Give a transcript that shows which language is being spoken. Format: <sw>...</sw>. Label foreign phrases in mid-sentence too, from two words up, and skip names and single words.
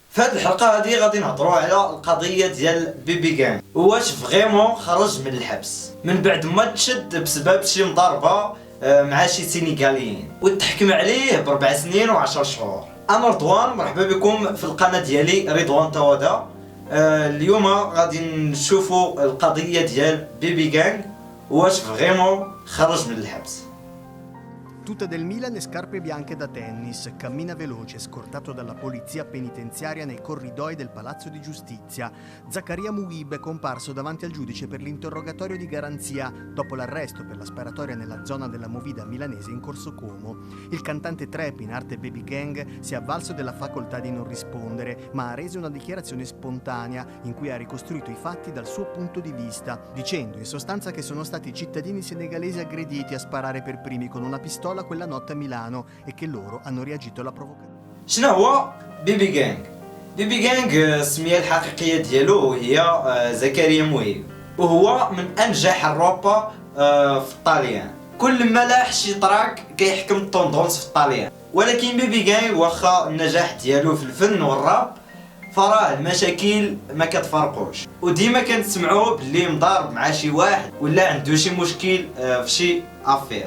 <ar>في هذه الحلقه هذه غادي نهضروا على القضيه ديال بيبي كان، واش فريمون خرج من الحبس من بعد ما تشد بسبب شي مضاربه مع شي سينيغاليين وتحكم عليه ب4 سنين و10 شهور. انا رضوان، مرحبا بكم في القناه ديالي رضوان توادا. اليوم غادي نشوفوا القضيه ديال بيبي كان، واش فريمون خرج من الحبس.</ar> <it>Tuta del Milan e scarpe bianche da tennis, cammina veloce, scortato dalla polizia penitenziaria nei corridoi del Palazzo di Giustizia. Zaccaria Mughib è comparso davanti al giudice per l'interrogatorio di garanzia dopo l'arresto per la sparatoria nella zona della Movida milanese in Corso Como. Il cantante trap, in arte Baby Gang, si è avvalso della facoltà di non rispondere, ma ha reso una dichiarazione spontanea in cui ha ricostruito i fatti dal suo punto di vista, dicendo in sostanza che sono stati i cittadini senegalesi aggrediti a sparare per primi con una pistola quella notte a Milano e che loro hanno reagito alla provocazione.</it> <ar>شنو هو بيبي كانغ؟ بيبي كانغ السميه الحقيقيه ديالو هي زكريا موهيب، وهو من انجح الرابا في الطاليان. كل ما لاح شي تراك كيحكم الطوندونس في الطاليان. ولكن بيبي كانغ واخا النجاح ديالو في الفن والراب، فراه المشاكل ما كتفارقوش، وديما كنسمعوا باللي مضارب مع شي واحد ولا عنده شي مشكل في شي افير.</ar>